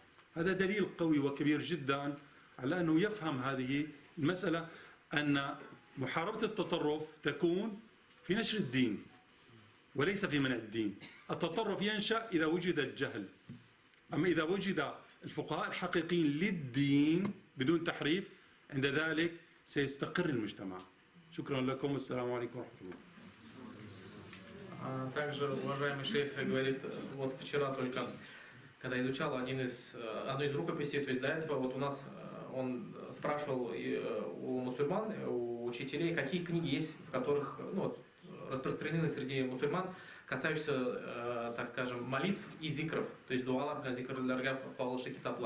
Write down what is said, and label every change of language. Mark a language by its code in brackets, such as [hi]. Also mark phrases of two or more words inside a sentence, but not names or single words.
[ar] هذا دليل قوي وكبير جدا على أنه يفهم هذه المسألة، أن محاربة التطرف تكون في نشر الدين وليس في منع الدين. التطرف ينشأ إذا وجد الجهل، أما إذا وجد الفقهاء الحقيقيين للدين بدون تحريف، عند ذلك سيستقر المجتمع. شكرا لكم والسلام عليكم ورحمة الله. [ru] Также уважаемый шейх говорит, вот вчера только, когда изучал одну из рукописей, то есть до этого вот у нас он спрашивал у мусульман, у учителей, какие книги есть, в которых распространены среди мусульман, касающиеся, так скажем, молитв и зикров, то есть [tt] дуалар для зикрларга калышы китаплар.